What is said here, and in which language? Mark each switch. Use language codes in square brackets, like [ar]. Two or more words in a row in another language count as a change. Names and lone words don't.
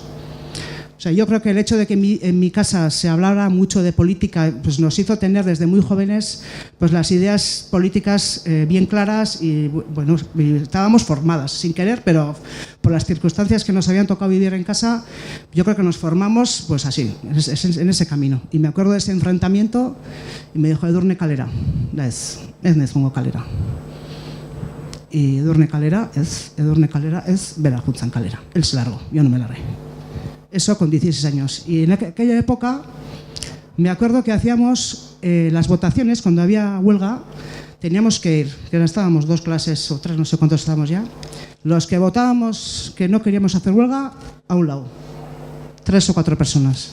[es] O sea, yo creo que el hecho de que en mi casa se hablara mucho de política, pues nos hizo tener desde muy jóvenes pues las ideas políticas bien claras y bueno, estábamos formadas sin querer, pero por las circunstancias que nos habían tocado vivir en casa, yo creo que nos formamos pues así, en ese camino. Y me acuerdo de ese enfrentamiento y me dijo, [eu] Edurne kalera, ez nezongo kalera. Y Edurne kalera ez bera juntzan kalera. [es] Él se largó, yo no me largué. Eso con 16 años. Y en aquella época me acuerdo que hacíamos las votaciones, cuando había huelga, teníamos que ir, que estábamos 2 clases o 3, no sé cuántos estábamos ya, los que votábamos que no queríamos hacer huelga, a un lado, 3 o 4 personas.